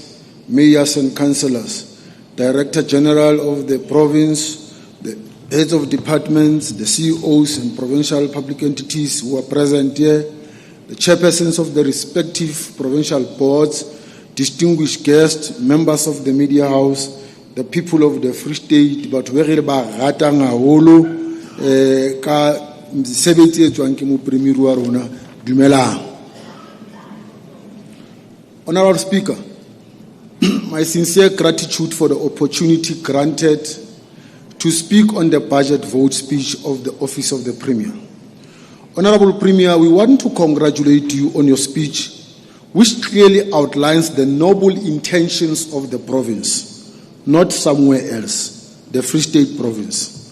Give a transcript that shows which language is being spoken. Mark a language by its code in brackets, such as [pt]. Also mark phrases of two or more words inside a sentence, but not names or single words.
[en] and councillors, Director General of the province, the heads of departments, the CEOs and provincial public entities who are present here, the chairpersons of the respective provincial boards, distinguished guests, members of the media house, the people of the Free State, but very [st] ratang haholo ka msebetsi e tswang ke mo premier wa rona dumelang. [en] Honorable Speaker, my sincere gratitude for the opportunity granted to speak on the budget vote speech of the Office of the Premier. Honorable Premier, we want to congratulate you on your speech, which clearly outlines the noble intentions of the province, not somewhere else, the Free State province.